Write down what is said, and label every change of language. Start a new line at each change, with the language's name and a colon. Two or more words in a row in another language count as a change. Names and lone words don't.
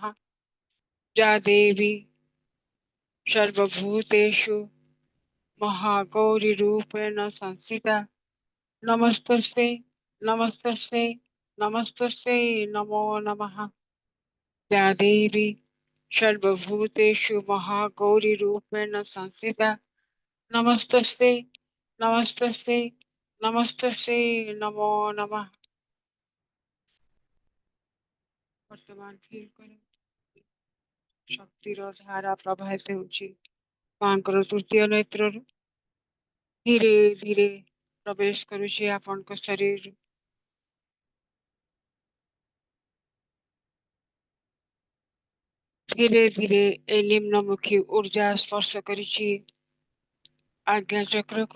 Sanskrit: या देवी सर्वभूतेषु महागौरीरूपेण संस्थिता नमस्तस्यै नमस्तस्यै नमस्तस्यै नमो नमः। या देवी सर्वभूतेषु महागौरीरूपेण संस्थिता नमस्तस्यै नमस्तस्यै नमस्तस्यै नमो नमः।
Odia: ବର୍ତ୍ତମାନ ଫିଲ୍ କର ଶକ୍ତିର ଧାରା ପ୍ରବାହିତ ହେଉଛି ମାଙ୍କର ତୃତୀୟ ନେତ୍ରରୁ ଧୀରେ ଧୀରେ ପ୍ରବେଶ କରୁଛି ଆପଣଙ୍କ ଶରୀର। ଧୀରେ ଧୀରେ ଏ ନିମ୍ନମୁଖୀ ऊर्जा ସ୍ପର୍ଶ କରିଛି ଆଜ୍ଞା ଚକ୍ରକୁ।